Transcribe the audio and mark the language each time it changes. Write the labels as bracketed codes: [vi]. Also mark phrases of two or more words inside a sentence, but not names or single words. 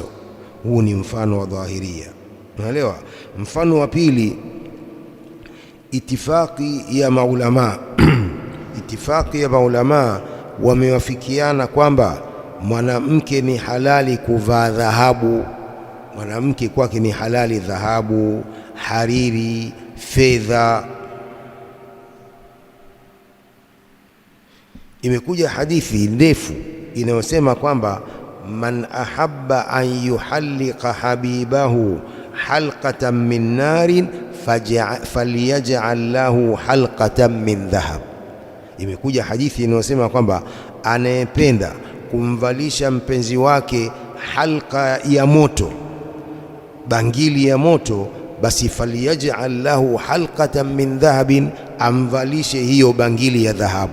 [sw] Huu ni mfano wa dhahiria, unaelewa? Mfano wa pili, itifaki ya maulama itifaki ya maulama wamewafikiana kwamba mwanamke ni halali kuvaa dhahabu. Mwanamke kwake ni halali dhahabu, hariri, fedha. Imekuja hadithi ndefu inayosema kwamba [ar] من أحب أن يحلق حبيبه حلقة من نار فليجعل له حلقة من ذهب. [sw] Imekuja hadithi inayosema kwamba anayependa kumvalisha mpenzi wake halqa ya moto, bangili ya moto, basi [ar] فليجعل له حلقة من ذهب, [sw] amvalishe hiyo bangili ya dhahabu.